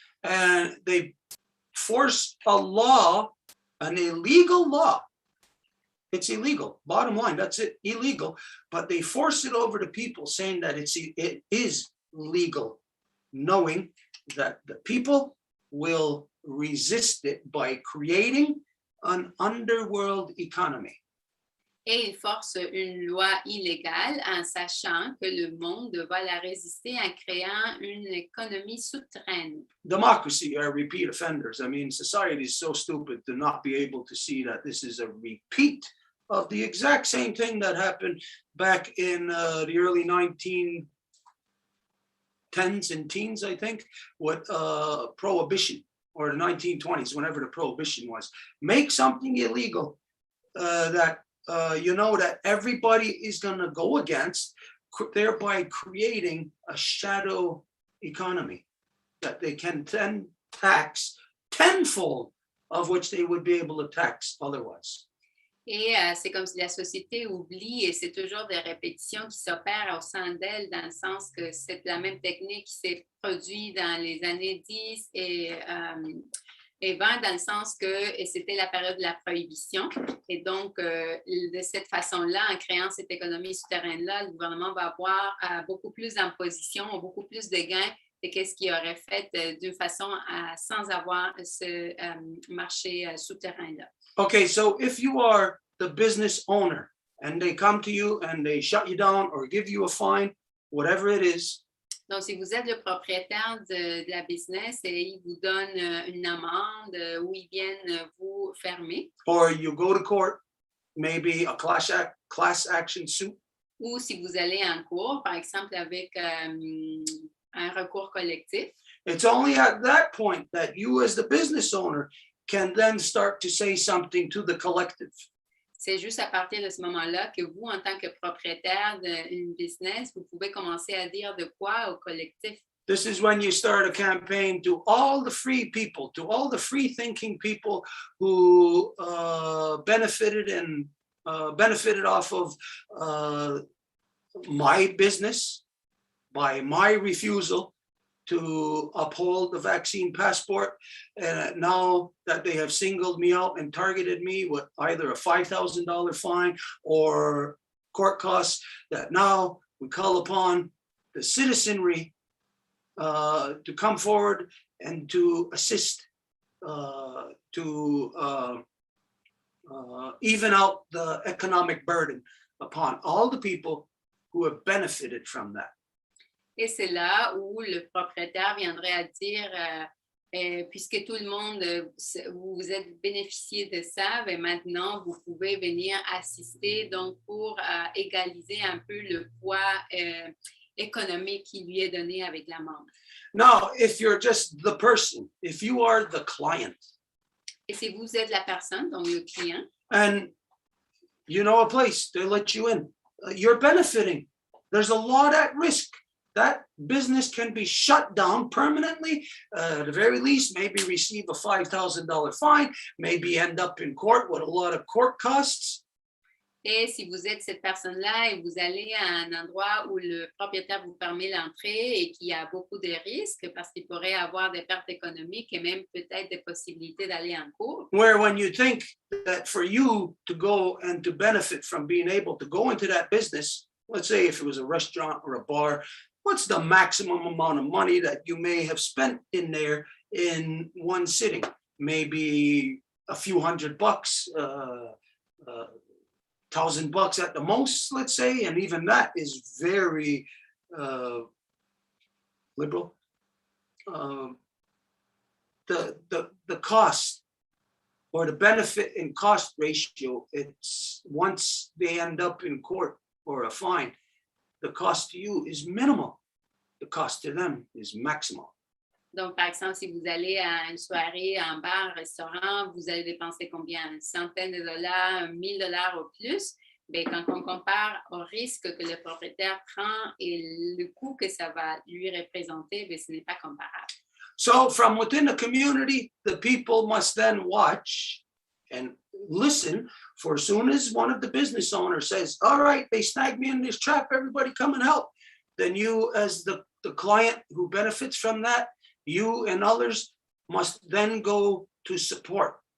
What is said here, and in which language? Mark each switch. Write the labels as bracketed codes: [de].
[en] And they force a law, an illegal law. It's illegal. Bottom line, that's it, illegal. But they force it over to people saying that it is legal, knowing that the people will resist it by creating an underworld economy. [fr] Et il force une loi illégale en sachant que le monde va la résister en créant une économie souterraine. [en] Democracy are repeat offenders. I mean, society is so stupid to not be able to see that this is a repeat of the exact same thing that happened back in the early 1910s and teens, I think, with prohibition, or the 1920s, whenever the prohibition was. Make something illegal that that everybody is going to go against, thereby creating a shadow economy that they can then tax tenfold of which they would be able to tax otherwise. [fr] Et c'est comme si la société oublie, et c'est toujours des répétitions qui s'opèrent au sein d'elle, dans le sens que c'est la même technique qui s'est produite dans les années 10 et 20, dans le sens que c'était la période de la prohibition. Et donc, de cette façon-là, en créant cette économie souterraine-là, le gouvernement va avoir beaucoup plus d'impositions, beaucoup plus de gains que qu'est-ce qu'il aurait fait d'une façon sans avoir ce marché souterrain-là. [en] Okay, so if you are the business owner and they come to you and they shut you down or give you a fine, whatever it is. [fr] Donc, si vous êtes le propriétaire de la business et ils vous donnent une amende ou ils viennent vous fermer. [en] Or you go to court, maybe a class action suit. [fr] Ou si vous allez en cours, par exemple avec un recours collectif. [en] It's only at that point that you as the business owner can then start to say something to the collective. [fr] C'est juste à partir de ce moment-là que vous, en tant que propriétaire d'une business, vous pouvez commencer à dire de quoi au collectif. [en] This is when you start a campaign to all the free people, to all the free-thinking people who benefited off of my business by my refusal to uphold the vaccine passport. And now that they have singled me out and targeted me with either a $5,000 fine or court costs, that now we call upon the citizenry to come forward and to assist to even out the economic burden upon all the people who have benefited from that. [fr] Et c'est là où le propriétaire viendrait à dire, puisque tout le monde, vous êtes bénéficié de ça, ben maintenant, vous pouvez venir assister donc pour égaliser un peu le poids économique qui lui est donné avec l'amende. [en] Now, if you're just the person, if you are the client. [fr] Et si vous êtes la personne, donc le client. [en] And you know a place, they let you in. You're benefiting. There's a lot at risk. That business can be shut down permanently, at the very least, maybe receive a $5,000 fine, maybe end up in court with a lot of court costs. [fr] Et si vous êtes cette personne-là et vous allez à un endroit où le propriétaire vous permet l'entrée et qui a beaucoup de risques parce qu'il pourrait avoir des pertes économiques et même peut-être des possibilités d'aller en cours. [en] Where when you think that for you to go and to benefit from being able to go into that business, let's say if it was a restaurant or a bar, what's the maximum amount of money that you may have spent in there in one sitting? Maybe a few $100, $1,000 at the most, let's say, and even that is very liberal. The cost or the benefit and cost ratio, it's once they end up in court or a fine, the cost to you is minimal. The cost to them is maximal. [fr] Donc, par exemple, si vous allez à une soirée, un bar, un restaurant, vous allez dépenser combien? Une centaine de dollars, $1,000 ou plus. Bien, quand on compare au risque que le propriétaire prend et le coût que ça va lui représenter, bien, ce n'est pas comparable. [en] So from within the community, the people must then watch and listen for as soon as one of the business owners says, all right, they snagged me in this trap, everybody come and help. Then you, as the client who benefits from that, you and others must then go to support.